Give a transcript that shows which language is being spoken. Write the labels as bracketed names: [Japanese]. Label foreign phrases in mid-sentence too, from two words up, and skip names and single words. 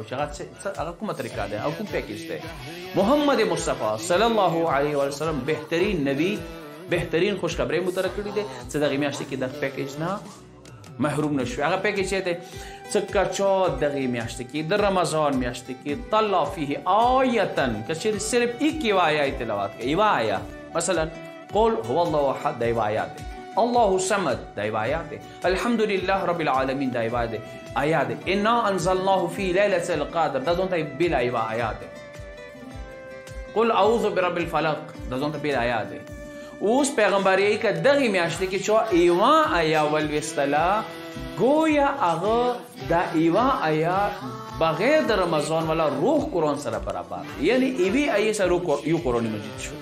[Pashto] هغه کومه طریقه دی او کوم پیکیج دی؟ محمد مصطفی [Arabic] صلی الله علیه وسلم [Pashto] بهترین نبی بهترین خوشخبری مو تره کړي دی چې دغې میاشتې کې د پیکیج نه محروم نشوي. هغه پیکیج دی چې که چا دغې میاشتې کې د رمضان میاشتې کې [Arabic] طلع فیه آیتن [Pashto] که چیرې صرف ایک یوه آیه تلاوت کوي، یوه آیه مثلا [Arabic] قل هو الله احد [Pashto] دا یوه آیات دی، [Arabic] الله صمد [Pashto] دا یوه آیات دی، [Arabic] الحمدلله رب العالمین [Pashto] دا یوه آیات دی، [Arabic] انا انزلناه فی لیلة القدر [Pashto] دا ځان ته بېله یوه آیات دی، [Arabic] قل اعوذ برب الفلق [Pashto] دا ځان ته بېله آیات دی. اوس پیغمبر یې که دغې میاشتې کې چا یوه آیه ولویستله گویا هغه دا یوه آیه بغیر د رمضان والا روح قرآن سره برابر، یعنی یوې آیې سره یو قرآن مجید شو.